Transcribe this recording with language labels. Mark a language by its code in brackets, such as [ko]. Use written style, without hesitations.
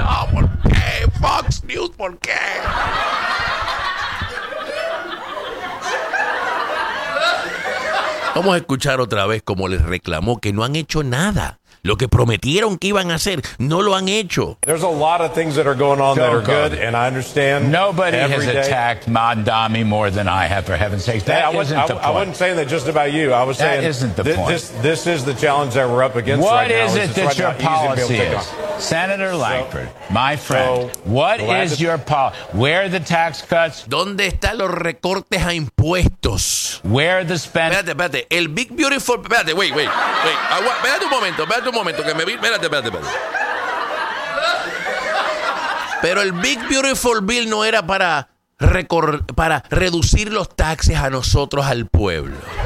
[es] ¿Por qué? Fox News, ¿por qué? Vamos a escuchar otra vez cómo les reclamó que no han hecho nada. Lo que prometieron que iban a hacer, no lo han hecho. [en] There's a lot of things that are going on that are good, and I understand. Nobody has attacked Mandami more than I have, for heaven's sake. That isn't the point. I wasn't saying that just about you. I was saying that isn't the point. This is the challenge that we're up against. What is it that your policy is? Senator Lankford, my friend, what is your policy? Where are the tax cuts? [es] ¿Dónde están los recortes a impuestos? [en] Where are the spending? [es] Espérate. El Big Beautiful. Wait. Espérate un momento, que me vi. Espérate. Pero el Big Beautiful Bill no era para reducir los taxes a nosotros, al pueblo.